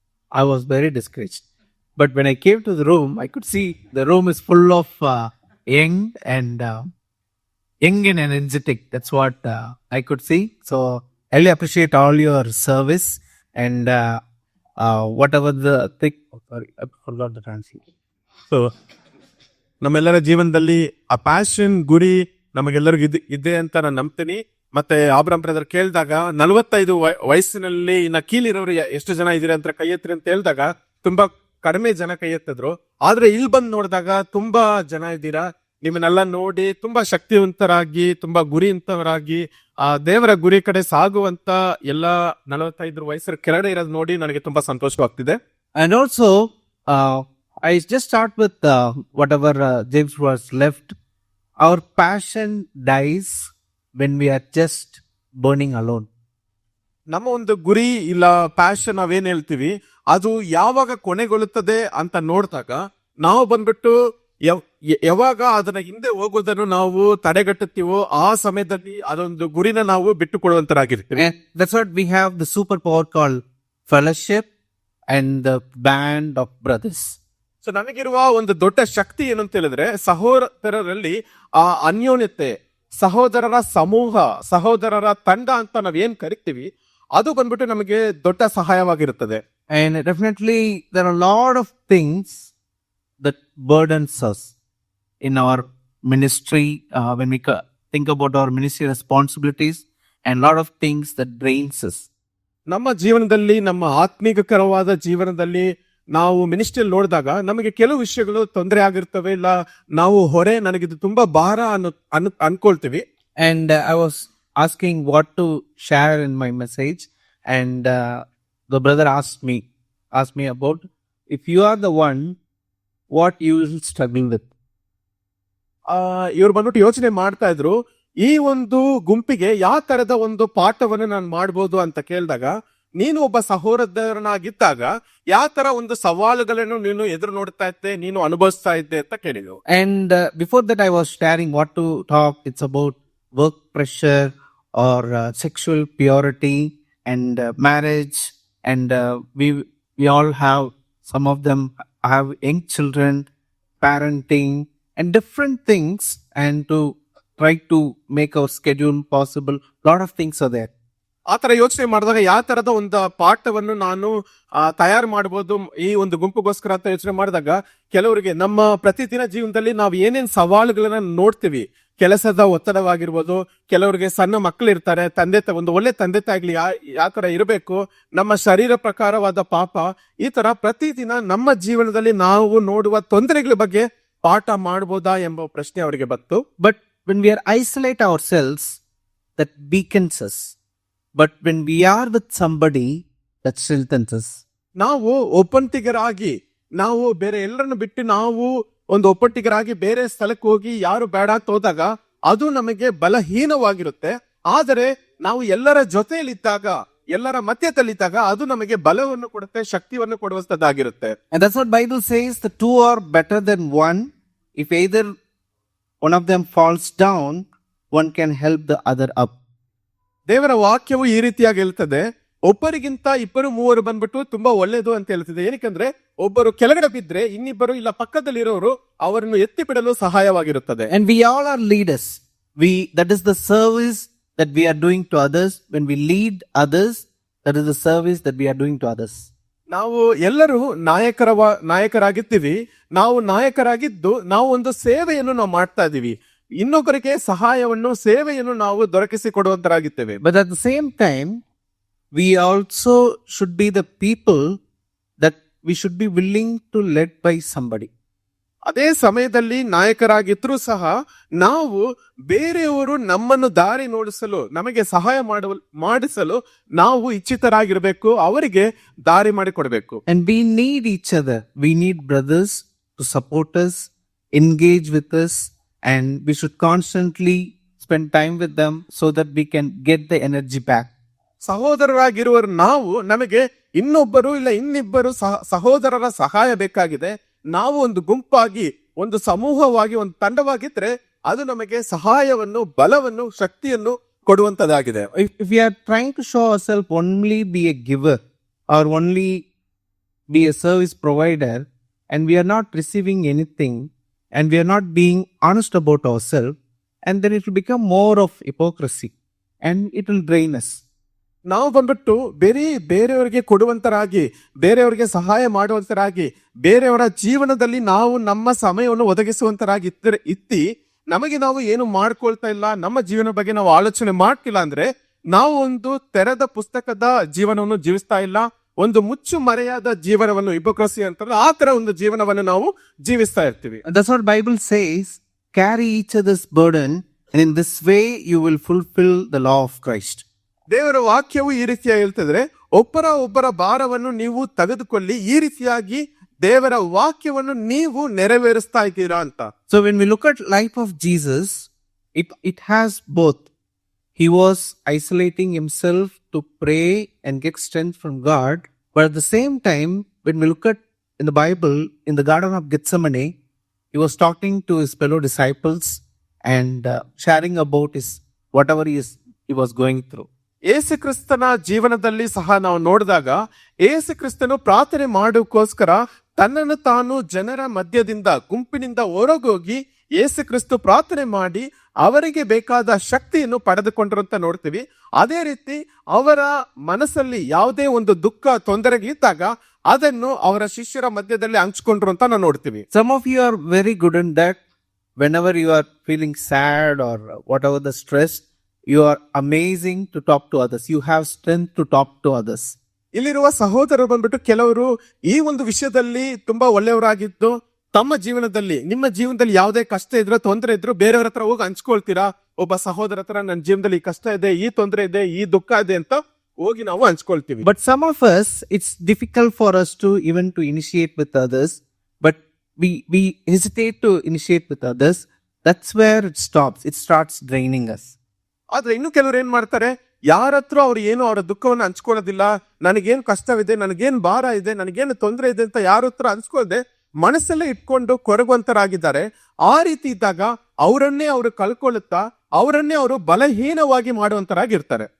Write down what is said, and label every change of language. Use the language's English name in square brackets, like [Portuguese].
[English] I was very discouraged. But when I came to the room, I could see the room is full of young and energetic. That's what I could see. So I really appreciate all your service and whatever the thing. Oh, sorry, I forgot the translation. [Kannada] So ನಮ್ಮೆಲ್ಲರ ಜೀವನದಲ್ಲಿ ಆ passion ಗುರಿ ನಮಗೆಲ್ಲರಿಗೂ ಇದೆ ಅಂತ ನಾನು ನಂಬ್ತೀನಿ. ಮತ್ತೆ ಆಬ್ರಾಮ್ brother ಕೇಳಿದಾಗ 45 ವಯಸ್ಸಿನಲ್ಲಿ ಇನ್ನ ಕೀಲಿರೋರು ಎಷ್ಟು ಜನ ಇದೀರ ಅಂತ ಕೈ ಎತ್ತಿರಿ ಅಂತ ಹೇಳಿದಾಗ ತುಂಬಾ ಕಡಿಮೆ ಜನ ಕೈ ಎತ್ತಿದ್ರು. ಆದ್ರೆ ಇಲ್ಲಿ ಬಂದು ನೋಡಿದಾಗ ತುಂಬಾ ಜನ ಇದ್ದೀರಾ. ನಿಮ್ಮನ್ನೆಲ್ಲ ನೋಡಿ ತುಂಬಾ ಶಕ್ತಿವಂತರಾಗಿ, ತುಂಬಾ ಗುರಿವಂತರಾಗಿ, ಆ ದೇವರ ಗುರಿ ಕಡೆ ಸಾಗುವಂತ ಎಲ್ಲ 45 ವಯಸ್ಸರ ಕೆಳಗಡೆ ಇರೋದು ನೋಡಿ ನನಗೆ ತುಂಬಾ ಸಂತೋಷವಾಗ್ತಿದೆ. [English] And also, I just start with whatever James was left. Our passion dies when we are just burning alone. [Kannada] ನಮ್ಮ ಒಂದು ಗುರಿ ಇಲ್ಲ ಪ್ಯಾಷನ್ ನಾವೇನ್ ಹೇಳ್ತೀವಿ ಅದು ಯಾವಾಗ ಕೊನೆಗೊಳ್ಳುತ್ತದೆ ಅಂತ ನೋಡಿದಾಗ ನಾವು ಬಂದ್ಬಿಟ್ಟು ಯಾವಾಗ ಅದನ್ನ ಹಿಂದೆ ಹೋಗೋದನ್ನು ನಾವು ತಡೆಗಟ್ಟುತ್ತೀವೋ ಆ ಸಮಯದಲ್ಲಿ ಅದೊಂದು ಗುರಿನ ನಾವು ಬಿಟ್ಟು ಕೊಡುವಂತರಾಗಿರ್ತೀವಿ. [English] And that's what we have the superpower called fellowship and the band of brothers. [Kannada] So ನನಗಿರುವ ಒಂದು ದೊಡ್ಡ ಶಕ್ತಿ ಏನು ಅಂತ ಹೇಳಿದ್ರೆ ಸಹೋದರರಲ್ಲಿ ಆ ಅನ್ಯೋನ್ಯತೆ, ಸಹೋದರರ ಸಮೂಹ, ಸಹೋದರರ ತಂಡ ಅಂತ ನಾವೇನ್ ಕರಿತೀವಿ ಅದು ಬಂದ್ಬಿಟ್ಟು ನಮಗೆ ದೊಡ್ಡ ಸಹಾಯವಾಗಿರುತ್ತದೆ. [English] And definitely there are a lot of things that burdens us in our ministry when we think about our ministry responsibilities, and a lot of things that drains us. [Kannada] ನಮ್ಮ ಜೀವನದಲ್ಲಿ, ನಮ್ಮ ಆತ್ಮೀಕರವಾದ ಜೀವನದಲ್ಲಿ ನಾವು ಮಿನಿಸ್ಟ್ರಿಯಲ್ಲಿ ನೋಡಿದಾಗ ನಮಗೆ ಕೆಲವು ವಿಷಯಗಳು ತೊಂದರೆ ಆಗಿರ್ತವೆ, ಇಲ್ಲ ನಾವು ಹೊರೆ, ನನಗಿದು ತುಂಬಾ ಭಾರ ಅನ್ಕೊಳ್ತೀವಿ. [English] And I was asking what to share in my message, and the brother asked me about, if you are the one, what you will struggle with. [Kannada] ಇವ್ರು ಬಂದ್ಬಿಟ್ಟು ಯೋಚನೆ ಮಾಡ್ತಾ ಇದ್ರು, ಈ ಒಂದು ಗುಂಪಿಗೆ ಯಾವ ತರದ ಒಂದು ಪಾಠವನ್ನು ನಾನು ಮಾಡ್ಬೋದು ಅಂತ ಕೇಳಿದಾಗ, ನೀನು ಒಬ್ಬ ಸಹೋದರನಾಗಿದ್ದಾಗ ಯಾವ ತರ ಒಂದು ಸವಾಲುಗಳನ್ನು ನೀನು ಎದುರು ನೋಡ್ತಾ ಇದ್ದೆ, ನೀನು ಅನುಭವಿಸ್ತಾ ಇದ್ದೆ ಅಂತ ಕೇಳಿದ್ರು. [English] And before that I was sharing what to talk. It's about work pressure or sexual purity and marriage, and we all have, some of them have young children, parenting and different things, and to try to make our schedule possible. Lot of things are there. [Kannada] ಆತರ ಯೋಚನೆ ಮಾಡಿದಾಗ ಯಾವ ತರದ ಒಂದು ಪಾಠವನ್ನು ನಾನು ತಯಾರು ಮಾಡಬಹುದು ಈ ಒಂದು ಗುಂಪುಗೋಸ್ಕರ ಅಂತ ಯೋಚನೆ ಮಾಡಿದಾಗ, ಕೆಲವರಿಗೆ ನಮ್ಮ ಪ್ರತಿದಿನ ಜೀವನದಲ್ಲಿ ನಾವು ಏನೇನ್ ಸವಾಲುಗಳನ್ನ ನೋಡ್ತೀವಿ, ಕೆಲಸದ ಒತ್ತಡವಾಗಿರ್ಬೋದು, ಕೆಲವರಿಗೆ ಸಣ್ಣ ಮಕ್ಕಳು ಇರ್ತಾರೆ, ಒಂದು ಒಳ್ಳೆ ತಂದೆ ತಾಯಿಗಳು ಯಾವ ತರ ಇರಬೇಕು, ನಮ್ಮ ಶರೀರ ಪ್ರಕಾರವಾದ ಪಾಪ, ಈ ತರ ಪ್ರತಿದಿನ ನಮ್ಮ ಜೀವನದಲ್ಲಿ ನಾವು ನೋಡುವ ತೊಂದರೆಗಳ ಬಗ್ಗೆ ಪಾಠ ಮಾಡಬಹುದಾ ಎಂಬ ಪ್ರಶ್ನೆ ಅವರಿಗೆ ಬಂತು. [English] But when we are isolate ourselves, that weakens us. But when we are with somebody, that strengthens us. [Kannada] ನಾವು ಒಪ್ಪಂಟಿಗರಾಗಿ, ನಾವು ಬೇರೆ ಎಲ್ಲರನ್ನು ಬಿಟ್ಟು ನಾವು ಒಂದು ಒಪ್ಪಂಟಿಗರಾಗಿ ಬೇರೆ ಸ್ಥಳಕ್ಕೆ ಹೋಗಿ ಯಾರು ಬೇಡ ಅಂತ ಹೋದಾಗ ಅದು ನಮಗೆ ಬಲಹೀನವಾಗಿರುತ್ತೆ. ಆದರೆ ನಾವು ಎಲ್ಲರ ಜೊತೆಯಲ್ಲಿದ್ದಾಗ, ಎಲ್ಲರ ಮಧ್ಯದಲ್ಲಿದ್ದಾಗ ಅದು ನಮಗೆ ಬಲವನ್ನು ಕೊಡುತ್ತೆ, ಶಕ್ತಿಯನ್ನು ಕೊಡುವಂತದ್ದಾಗಿರುತ್ತೆ. [English] And that's what Bible says, the two are better than one. If either one of them falls down, one can help the other up. [Kannada] ದೇವರ ವಾಕ್ಯವು ಈ ರೀತಿಯಾಗಿ ಹೇಳ್ತದೆ, ಒಬ್ಬರಿಗಿಂತ ಇಬ್ಬರು ಮೂವರು ಬಂದ್ಬಿಟ್ಟು ತುಂಬಾ ಒಳ್ಳೇದು ಅಂತ ಹೇಳ್ತಿದೆ. ಏನಕ್ಕಂದ್ರೆ ಒಬ್ಬರು ಕೆಳಗಡೆ ಬಿದ್ರೆ ಇನ್ನಿಬ್ಬರು ಇಲ್ಲ ಪಕ್ಕದಲ್ಲಿರೋರು ಅವರನ್ನು ಎತ್ತಿ ಬಿಡಲು ಸಹಾಯವಾಗಿರುತ್ತದೆ. [English] And we all are leaders. That is the service that we are doing to others. When we lead others, that is the service that we are doing to others. [Kannada] ನಾವು ಎಲ್ಲರೂ ನಾಯಕರಾಗಿದ್ದೀವಿ. ನಾವು ನಾಯಕರಾಗಿದ್ದು ನಾವು ಒಂದು ಸೇವೆಯನ್ನು ನಾವು ಮಾಡ್ತಾ ಇದೀವಿ. ಇನ್ನೊಬ್ಬರಿಗೆ ಸಹಾಯವನ್ನು, ಸೇವೆಯನ್ನು ನಾವು ದೊರಕಿಸಿ ಕೊಡುವಂತರಾಗಿದ್ದೇವೆ. [English] But at the same time, we also should be the people that we should be willing to lead by somebody. [Kannada] ಅದೇ ಸಮಯದಲ್ಲಿ ನಾಯಕರಾಗಿದ್ರೂ ಸಹ ನಾವು ಬೇರೆಯವರು ನಮ್ಮನ್ನು ದಾರಿ ನೋಡಿಸಲು, ನಮಗೆ ಸಹಾಯ ಮಾಡಿಸಲು ನಾವು ಇಚ್ಛಿತರಾಗಿರ್ಬೇಕು, ಅವರಿಗೆ ದಾರಿ ಮಾಡಿಕೊಡ್ಬೇಕು. [English] And we need each other. We need brothers to support us, engage with us, and we should constantly spend time with them so that we can get the energy back. [Kannada] ಸಹೋದರರಾಗಿರುವರು ನಾವು, ನಮಗೆ ಇನ್ನೊಬ್ಬರು ಇಲ್ಲ ಇನ್ನಿಬ್ಬರು ಸಹೋದರರ ಸಹಾಯ ಬೇಕಾಗಿದೆ. ನಾವು ಒಂದು ಗುಂಪಾಗಿ, ಒಂದು ಸಮೂಹವಾಗಿ, ಒಂದು ತಂಡವಾಗಿದ್ರೆ ಅದು ನಮಗೆ ಸಹಾಯವನ್ನು, ಬಲವನ್ನು, ಶಕ್ತಿಯನ್ನು ಕೊಡುವಂತದಾಗಿದೆ. [English] If we are trying to show ourselves only be a giver or only be a service provider, and we are not receiving anything, and we are not being honest about ourselves, and then it will become more of hypocrisy and it will drain us. [Kannada] ನಾವು ಬಂದ್ಬಿಟ್ಟು ಬೇರೆಯವರಿಗೆ ಕೊಡುವಂತರಾಗಿ, ಬೇರೆಯವರಿಗೆ ಸಹಾಯ ಮಾಡುವಂತರಾಗಿ, ಬೇರೆಯವರ ಜೀವನದಲ್ಲಿ ನಾವು ನಮ್ಮ ಸಮಯವನ್ನು ಒದಗಿಸುವಂತರಾಗಿ ಇತ್ತಿ ನಮಗೆ ನಾವು ಏನು ಮಾಡ್ಕೊಳ್ತಾ ಇಲ್ಲ, ನಮ್ಮ ಜೀವನ ಬಗ್ಗೆ ನಾವು ಆಲೋಚನೆ ಮಾಡ್ತಿಲ್ಲ ಅಂದ್ರೆ ನಾವು ಒಂದು ತೆರೆದ ಪುಸ್ತಕದ ಜೀವನವನ್ನು ಜೀವಿಸ್ತಾ ಇಲ್ಲ, ಒಂದು ಮುಚ್ಚು ಮರೆಯಾದ ಜೀವನವನ್ನು, ಹಿಪೋಕ್ರಸಿ ಅಂತಾರಲ್ಲ ಆ ತರ ಒಂದು ಜೀವನವನ್ನು ನಾವು ಜೀವಿಸ್ತಾ ಇರ್ತೀವಿ. [English] That's what Bible says. Carry each other's burden, and in this way you will fulfill the law of Christ. [Kannada] ದೇವರ ವಾಕ್ಯವು ಈ ರೀತಿಯಾಗಿ ಹೇಳ್ತಿದ್ರೆ, ಒಬ್ಬರ ಭಾರವನ್ನು ನೀವು ತೆಗೆದುಕೊಳ್ಳಿ, ಈ ರೀತಿಯಾಗಿ ದೇವರ ವಾಕ್ಯವನ್ನು ನೀವು ನೆರವೇರಿಸ್ತಾ ಇದ್ದೀರಾ ಅಂತ. [English] So when we look at life of Jesus, it has both. He was isolating himself to pray and get strength from God, but at the same time, when we look at in the Bible, in the Garden of Gethsemane, he was talking to his fellow disciples and sharing about his whatever he was going through. [Kannada] ಯೇಸು ಕ್ರಿಸ್ತನ ಜೀವನದಲ್ಲಿ ಸಹ ನಾವು ನೋಡಿದಾಗ ಯೇಸು ಕ್ರಿಸ್ತನು ಪ್ರಾರ್ಥನೆ ಮಾಡೋಕ್ಕೋಸ್ಕರ ತನ್ನನ್ನು ತಾನು ಜನರ ಮಧ್ಯದಿಂದ, ಗುಂಪಿನಿಂದ ಹೊರಗೋಗಿ ಯೇಸು ಕ್ರಿಸ್ತು ಪ್ರಾರ್ಥನೆ ಮಾಡಿ ಅವರಿಗೆ ಬೇಕಾದ ಶಕ್ತಿಯನ್ನು ಪಡೆದುಕೊಂಡ್ರು ಅಂತ ನೋಡ್ತೀವಿ. ಅದೇ ರೀತಿ ಅವರ ಮನಸ್ಸಲ್ಲಿ ಯಾವುದೇ ಒಂದು ದುಃಖ, ತೊಂದರೆಗಳಿದ್ದಾಗ ಅದನ್ನು ಅವರ ಶಿಷ್ಯರ ಮಧ್ಯದಲ್ಲಿ ಹಂಚಿಕೊಂಡ್ರು ಅಂತ ನಾವು ನೋಡ್ತೀವಿ. [English] Some of you are very good in that. Whenever you are feeling sad or whatever the stress, you are amazing to talk to others. You have strength to talk to others. [Kannada] ಇಲ್ಲಿರುವ ಸಹೋದರರು ಬಂದ್ಬಿಟ್ಟು ಕೆಲವರು ಈ ಒಂದು ವಿಷಯದಲ್ಲಿ ತುಂಬಾ ಒಳ್ಳೆಯವರಾಗಿದ್ದು, ತಮ್ಮ ಜೀವನದಲ್ಲಿ, ನಿಮ್ಮ ಜೀವನದಲ್ಲಿ ಯಾವುದೇ ಕಷ್ಟ ಇದ್ರೂ, ತೊಂದರೆ ಇದ್ರು ಬೇರೆಯವ್ರ ಹತ್ರ ಹೋಗಿ ಹಂಚ್ಕೊಳ್ತೀರಾ. ಒಬ್ಬ ಸಹೋದರ ಹತ್ರ ನನ್ನ ಜೀವನದಲ್ಲಿ ಈ ಕಷ್ಟ ಇದೆ, ಈ ತೊಂದರೆ ಇದೆ, ಈ ದುಃಖ ಇದೆ ಅಂತ ಹೋಗಿ ನಾವು ಹಂಚ್ಕೊಳ್ತೀವಿ. [English] But some of us, it's difficult for us to even to initiate with others, but we hesitate to initiate with others. That's where it stops. It starts draining us. [Kannada] ಆದ್ರೆ ಇನ್ನು ಕೆಲವರು ಏನ್ ಮಾಡ್ತಾರೆ, ಯಾರ ಹತ್ರ ಅವ್ರು ಏನು ಅವರ ದುಃಖವನ್ನು ಹಂಚ್ಕೊಳ್ಳೋದಿಲ್ಲ. ನನಗೇನು ಕಷ್ಟವಿದೆ, ನನಗೇನು ಭಾರ ಇದೆ, ನನಗೇನು ತೊಂದರೆ ಇದೆ ಅಂತ ಯಾರ ಹತ್ರ ಹಂಚ್ಕೊಳ್ಳದೆ ಮನಸ್ಸಲ್ಲೇ ಇಟ್ಕೊಂಡು ಕೊರಗುವಂತರಾಗಿದ್ದಾರೆ. ಆ ರೀತಿ ಇದ್ದಾಗ ಅವರನ್ನೇ ಅವರು ಕಳ್ಕೊಳ್ಳುತ್ತಾ ಅವರನ್ನೇ ಅವರು ಬಲಹೀನವಾಗಿ ಮಾಡುವಂತರಾಗಿರ್ತಾರೆ.